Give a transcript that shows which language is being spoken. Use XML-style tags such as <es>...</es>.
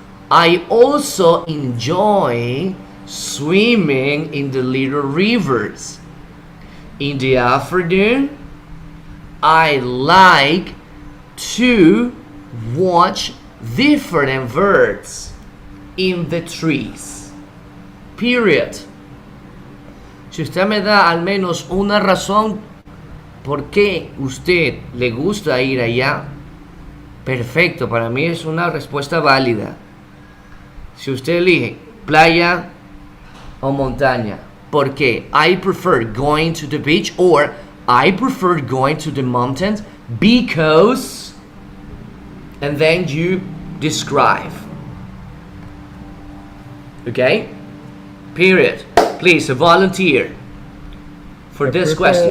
<en>I also enjoy swimming in the little rivers. In the afternoon, I like to watch different birds in the trees. Period.</en> <es>Si usted me da al menos una razón por qué usted le gusta ir allá, perfecto, para mí es una respuesta válida. Si usted elige playa o montaña, ¿por qué?</es> <en>I prefer going to the beach or I prefer going to the mountains because, and then you describe. Okay? Period. Please, a volunteer for this question.</en>